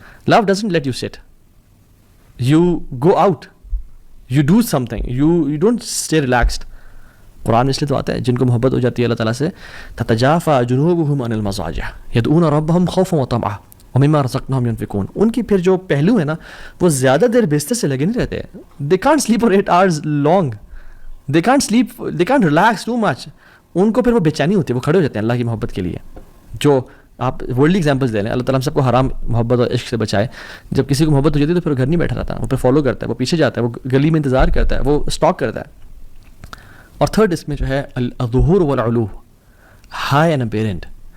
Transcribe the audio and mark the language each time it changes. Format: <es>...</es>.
<en>Love doesn't let you sit. You go out. You do something. You don't stay relaxed.</en> <ur>قرآن اس لیے تو آتا ہے جن کو محبت ہو جاتی ہے اللہ تعالیٰ سے,</ur> <ar>تتجافى جنوبهم عن المضاجع يدعون ربهم خوفا وطمعا ومما رزقناهم ينفقون.</ar> <ur>ان کی پھر جو پہلو ہے نا, وہ زیادہ دیر بستر سے لگے نہیں رہتے.</ur> <en>They can't sleep for 8 hours long. They can't sleep. They can't relax too much.</en> <ur>ان کو پھر وہ بے چینی ہوتی ہے, وہ کھڑے ہو جاتے ہیں اللہ کی محبت کے لیے. جو آپ ورلڈلی ایگزامپلس دے لیں, اللہ تعالیٰ ہم سب کو حرام محبت اور عشق سے بچائے. جب کسی کو محبت ہو جاتی ہے تو پھر گھر نہیں بیٹھا رہتا, وہ پھر فالو کرتا ہے, وہ پیچھے جاتا ہے, وہ گلی میں انتظار کرتا ہے, وہ اسٹاک کرتا ہے. اور تھرڈ اس میں جو ہے</ur> <ar>الظہور والعلو,</ar> <en>High and apparent.</en>